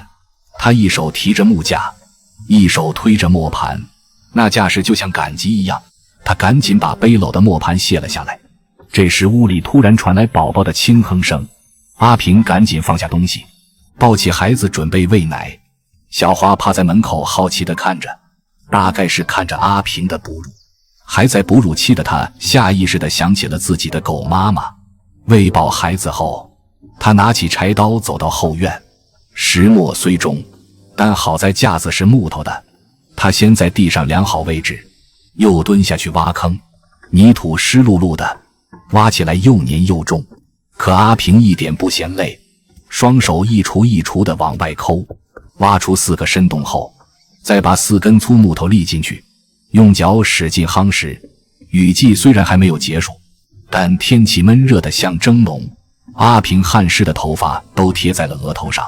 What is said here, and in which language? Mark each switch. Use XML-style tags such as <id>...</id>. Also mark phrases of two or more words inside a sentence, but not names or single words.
<zh>他一手提着木架，一手推着磨盤，那架勢就像趕集一樣。他趕緊把背篓的磨盤卸了下來。這時屋裡突然傳來寶寶的輕哼聲，阿平趕緊放下東西，抱起孩子準備餵奶。小花趴在門口好奇地看着，大概是看着阿平的哺乳。還在哺乳期的他下意識地想起了自己的狗媽媽。餵飽孩子後，他拿起柴刀走到後院。石磨雖重，但好在架子是木頭的。他先在地上量好位置，又蹲下去挖坑，泥土濕漉漉的，挖起來又黏又重。可阿平一點不嫌累，雙手一鋤一鋤地往外摳，挖出4個深洞後，再把4根粗木头立進去，用腳使勁夯實。雨季雖然還沒有結束，但天氣悶熱得像蒸籠，阿平汗濕的頭髮都貼在了額頭上。</zh>